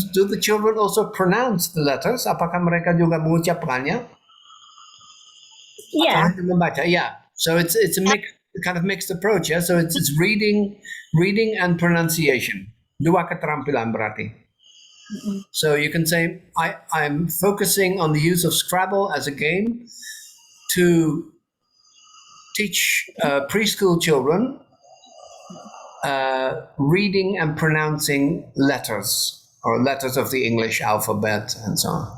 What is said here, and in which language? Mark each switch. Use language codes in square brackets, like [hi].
[en] Do the children also pronounce the letters? [id] Apakah mereka juga mengucapkannya? [en] Yeah. [id] Membaca? Yeah. [en] So it's a kind of mixed approach, yeah. So it's reading and pronunciation. [id] 2 keterampilan berarti. [en] So you can say, I'm focusing on the use of Scrabble as a game to teach preschool children reading and pronouncing letters or letters of the English alphabet and so on.